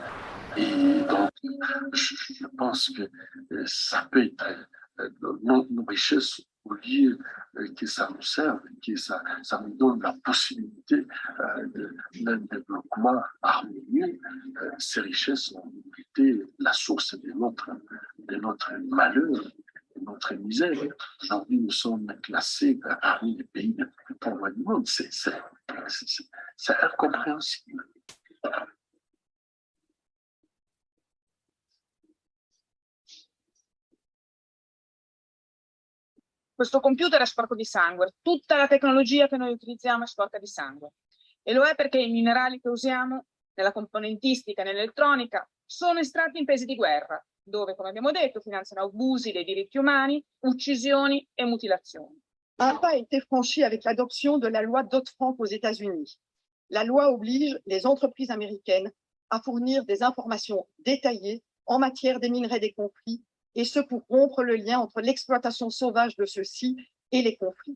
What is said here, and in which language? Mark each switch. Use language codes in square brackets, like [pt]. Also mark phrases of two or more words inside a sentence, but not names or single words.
[fr] Et donc, je pense que ça peut être nos richesses, au lieu que ça nous serve, que ça nous donne la possibilité d'un développement harmonieux. Ces richesses ont été la source de notre malheur, de notre misère. Aujourd'hui, nous sommes classés parmi les pays les plus pauvres du monde. C'est incompréhensible. [it] Questo computer è sporco di sangue, tutta la tecnologia che noi utilizziamo è sporca di sangue. E lo è perché i minerali che usiamo nella componentistica e nell'elettronica sono estratti in paesi di guerra, dove, come abbiamo detto, finanziano abusi dei diritti umani, uccisioni e mutilazioni. [fr] Un pas a été franchi avec l'adoption de la loi Dodd-Frank aux États-Unis. La loi oblige les entreprises américaines à fournir des informations détaillées en matière des minerais des conflits, et ce pour rompre le lien entre l'exploitation sauvage de ceux-ci et les conflits.